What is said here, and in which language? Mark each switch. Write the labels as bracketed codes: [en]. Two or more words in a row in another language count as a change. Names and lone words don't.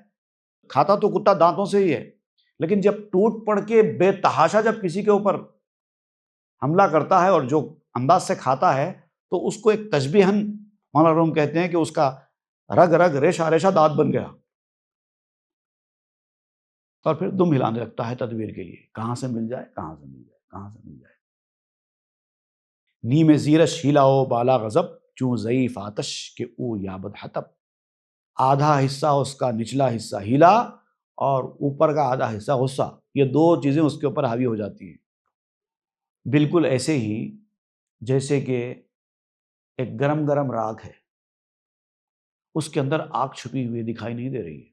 [ur] کھاتا تو کتا دانتوں سے ہی ہے، لیکن جب ٹوٹ پڑ کے بے تحاشا جب کسی کے اوپر حملہ کرتا ہے اور جو انداز سے کھاتا ہے، تو اس کو ایک تشبیہن مولانا روم کہتے ہیں کہ اس کا رگ رگ ریشہ ریشہ دانت بن گیا، اور پھر دم ہلانے لگتا ہے تدبیر کے لیے، کہاں سے مل جائے، کہاں سے مل جائے، کہاں سے مل جائے. [fa] نیم زیرش ہیلا او بالا غضب، چوں ضعیف آتش کہ او یابد حطب. [ur] آدھا حصہ اس کا نچلا حصہ ہیلا اور اوپر کا آدھا حصہ غصہ، یہ دو چیزیں اس کے اوپر حاوی ہو جاتی ہیں. بالکل ایسے ہی جیسے کہ ایک گرم گرم راکھ ہے، اس کے اندر آگ چھپی ہوئی دکھائی نہیں دے رہی ہے.